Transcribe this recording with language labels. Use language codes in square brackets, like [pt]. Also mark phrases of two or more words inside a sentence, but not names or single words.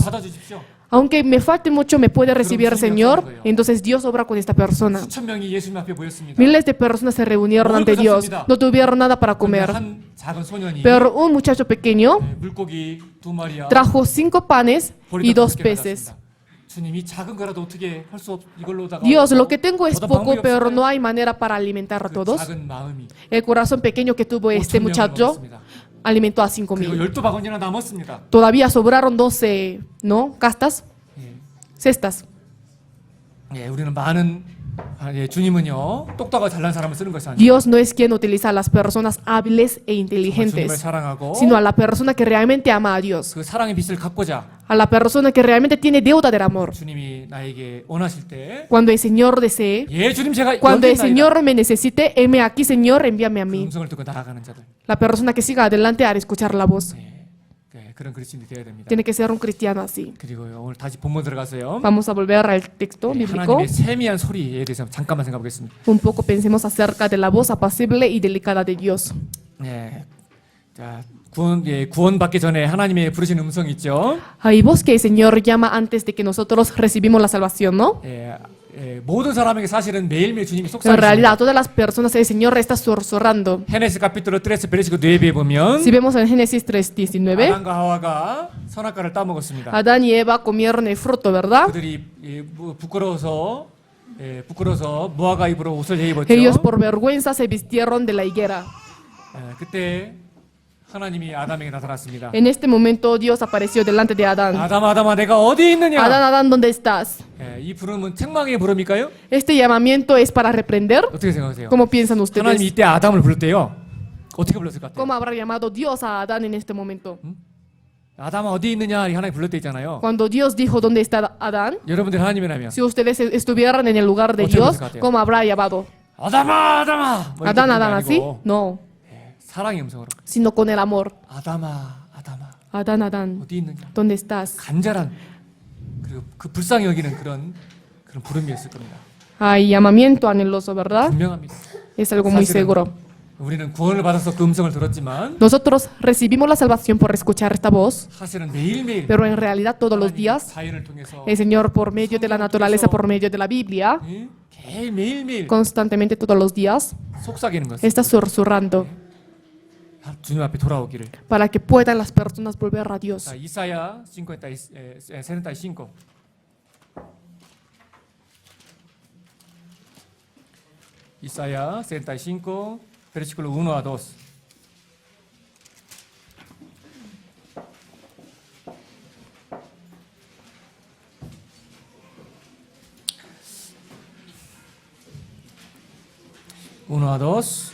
[ko] 받아주십시오. [es] aunque me falte mucho, me puede recibir el Señor, Señor. Señor. Entonces Dios obra con esta persona. [ko] 수천 명이 예수님 앞에 모였습니다. [es] Miles de personas se reunieron ante Dios, no tuvieron nada para comer, [ko] 한 작은 소년이 [es] pero un muchacho pequeño [ko] 물고기 2마리와 [es] trajo 5 panes y 2 peces. [ko] 주님 이 작은 거라도 어떻게 할 수 없 이걸로다가 [es] Dios, lo que tengo es [ko] 어떤 [es] poco, [ko] 방법이 [es] pero [ko] 없을까요? [es] no hay manera para alimentar a [ko] 그 [es] todos. [ko] 작은 마음이 [es] El corazón pequeño que tuvo este [ko] 5,000 명을 [es] muchacho [ko] 먹었습니다. [es] alimentó a [ko] 그리고 [es] 5,000. [ko] 12바구니나 남았습니다. [es] Todavía sobraron 12, ¿no? Castas, [ko] 예. [es] cestas. [ko] 우리는 많은 주님은요 똑똑하고 잘난 사람을 쓰는 것이 아니에요. [es] Dios no es quien utiliza a las personas hábiles e [ko] 주님을 [es] inteligentes, [ko] 사랑하고 [es] sino a la persona que realmente ama a Dios, [ko] 그 사랑의 빛을 갚고자 [es] a la persona que realmente tiene deuda del amor. [ko] 주님이 나에게 원하실 때 [es] Cuando el Señor desee, [ko] 주님 제가 [es] cuando [ko] 여기 [es] el Señor me necesite, heme aquí, Señor, envíame a [ko] 그 [es] mí. [ko] 음성을 듣고 나아가는 자들 [es] La persona que siga adelante al escuchar la voz. [ko] 그런 그리스도인이 되어야 됩니다. [es] Tiene que ser un cristiano así. [ko] 그리고 오늘 다시 본문 들어가세요. [es] Vamos a volver al texto bíblico. [ko] 하나님의 세미한 소리에 대해서 잠깐만 생각해 보겠습니다. [es] Un poco pensemos acerca de la voz apacible y delicada de Dios. [ko] 자, 구원받기 전에 하나님의 부르신 음성 있죠. [es] Hay voz que el Señor llama antes de que nosotros recibimos la salvación, ¿no? [ko] 모든 사람에게 사실은 매일매일 주님이 [es] En realidad, a [ko] 속삭이십니다. [es] todas las personas el Señor está susurrando. Génesis capítulo 3 versículo 9 [ko] 에 보면 [es] Si vemos en Génesis 3:19, [ko] 아담과 하와가 선악과를 따먹었습니다. [es] Adán y Eva comieron el fruto, ¿verdad? [ko] 그들이 부끄러워서 무화과 잎으로 옷을 입었죠. [es] Ellos por vergüenza se vistieron de la higuera. [ko] 그때 하나님이 아담에게 나타났습니다. [es] En este momento Dios apareció delante de Adán. [ko] 아담아 내가 어디 있느냐? [es] Adán, Adán, ¿dónde estás? [ko] 이 부름은 책망의 부름일까요? [es] Este llamamiento es para reprender. [ko] 어떻게 생각하세요? [es] ¿Cómo piensan [ko] 하나님이 [es] ustedes? [ko] 이때 아담을 부를 때요. 어떻게 불렀을 것 같아요? [es] ¿Cómo habrá llamado Dios a Adán en este momento? [ko] 아담아 어디 있느냐? 하나님 불렀 때 있잖아요. [es] Cuando Dios dijo dónde está Adán, [ko] 여러분들 하나님이라면 [es] si ustedes estuvieran en el lugar de [ko] 어떻게 [es] Dios, [ko] 불렀을 것 같아요? [es] ¿cómo habrá llamado? [ko] 아담아 뭐 이렇게 [es] Adán, [ko] 부르는 게 [es] Adán, así? [ko] 아니고 [es] No, [ko] 사랑의 음성으로 [es] sino con el amor. [ko] 아담아 [es] Adán, Adán, [ko] 어디 있느냐? [es] ¿dónde estás? [ko] 간절한 그리고 그 불쌍히 여기는 그런 부름이었을 겁니다. [es] Hay llamamiento anheloso, ¿verdad? [ko] 분명합니다. [es] Es algo muy [ko] 사실은 [es] seguro. [ko] 우리는 구원을 받아서 그 음성을 들었지만 [es] Nosotros recibimos la salvación por escuchar esta voz, [ko] 사실은 매일매일 [es] pero en realidad todos los [ko] 하나님 [es] días [ko] 자연을 통해서 [es] el Señor, por medio de la naturaleza, por medio de la Biblia, [ko] 매일매일 [es] constantemente todos los días, [ko] 속삭이는 것을 [es] está susurrando [ko] 주님 앞에 돌아오기를. [es] para que puedan las personas volver a Dios. [ko] 자, 이사야 75. [es] Isaías 75, versículo 1 a 2. Uno a dos.